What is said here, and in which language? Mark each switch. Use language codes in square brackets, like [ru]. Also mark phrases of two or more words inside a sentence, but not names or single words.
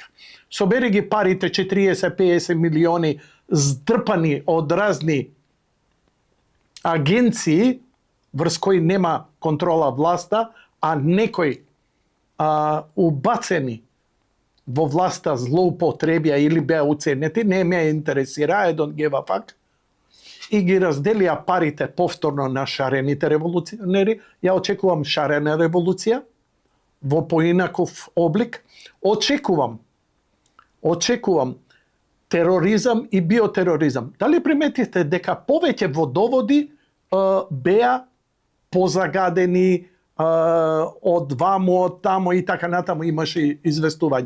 [mk] Собери ги парите 40-50 милиони здрпани од разни агенции врз кои нема контрола власта, а некои убацени во власта злоупотребија или беа уценети, не ме интересира, [en] I don't give a fuck, [mk] и ги разделија парите повторно на шарените револуционери. Ја очекувам шарена револуција во поинаков облик. Очекувам тероризам и биотероризам. Дали приметите дека повеќе водоводи беа позагадени од ваму, од тамо и така натаму имаше известување.